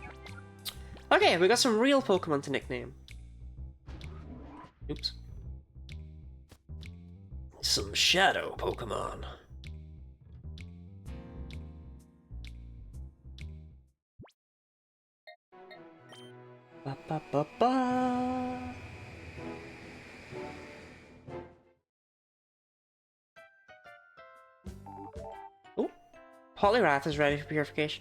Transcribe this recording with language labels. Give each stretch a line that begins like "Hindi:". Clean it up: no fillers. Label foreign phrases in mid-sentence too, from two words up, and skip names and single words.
English: Okay, we got some real Pokemon to nickname. Oops. some shadow Pokemon. Ba ba ba ba. Oh, Poliwrath is ready for purification.